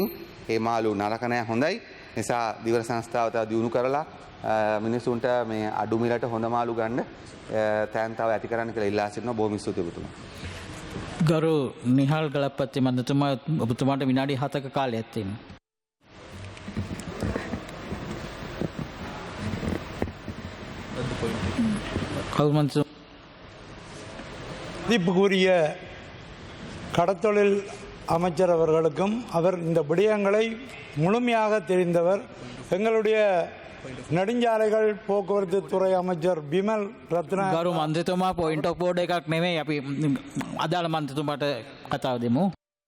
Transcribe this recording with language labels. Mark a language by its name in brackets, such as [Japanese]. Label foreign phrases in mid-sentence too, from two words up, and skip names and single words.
[Sinhala] ඒ මාළු නරක නෑ හොඳයි. නිසා දීවර සංස්ථාව තව දියුණු කරලා මිනිසුන්ට මේ අඩු මිලට හොඳ මාළු ගන්න තෑන්තාව ඇති කරන්න කියලා ඉල්ලා සිටිනවා. බොහොම ස්තුතියි ඔබතුමා. ගරු නිහාල් ගලපති මන්ත්‍රතුමා ඔබතුමාට විනාඩි 7ක කාලයක් තියෙනවා. [Tamil] மதிப்புக்குரிய கடத்தொழில் அமைச்சர் அவர்களுக்கும் அவர் இந்த விடயங்களை முழுமையாக தெரிந்தவர். எங்களுடைய நெடுஞ்சாலைகள் போக்குவரத்து துறை அமைச்சர் பிமல் ரத்ன [Sinhala] ගරු මන්ත්‍රතුමා [English] point of board [Sinhala] එකක් නෙමෙයි අපි අදාළ මන්ත්‍රතුමාට කතාව දෙමු.